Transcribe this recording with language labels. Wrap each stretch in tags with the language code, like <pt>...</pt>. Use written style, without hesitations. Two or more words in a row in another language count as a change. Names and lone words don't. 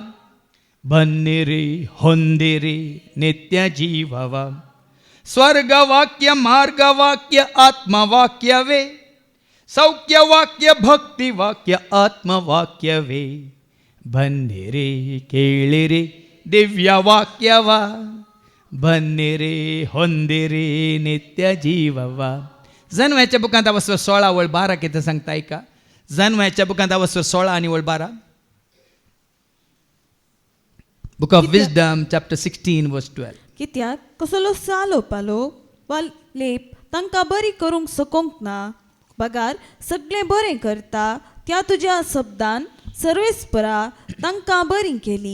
<kn>ಬನ್ನಿರಿ ಹೊಂದಿರಿ ನಿತ್ಯ ಜೀವವ ಸ್ವರ್ಗವಾಕ್ಯ ಮಾರ್ಗವಾಕ್ಯ ಆತ್ಮವಾಕ್ಯವೇ ಸೌಖ್ಯವಾಕ್ಯ ಭಕ್ತಿವಾಕ್ಯ ಆತ್ಮವಾಕ್ಯವೇ ಬನ್ನಿರಿ ಕೇಳಿರಿ ದಿವ್ಯವಾಕ್ಯವ ಬನ್ನಿರಿ ಹೊಂದಿರಿ ನಿತ್ಯ ಜೀವವ</kn> <kok>जन्माच्या बुकांत वचवर 16 वळ 12 कितें सांगता ऐका जन्माच्या बुकांत वचवर 16 आनी वळ 12</kok> <en>Book of Wisdom chapter 16 verse 12</en> <kok>कित्याक कसलो सालो पालो वा लेप तांकां बरी करूंक सकोंक ना बगार सगळें बरें करता त्या तुज्या शब्दान सर्वेस्परा तांकां बरी केली</kok>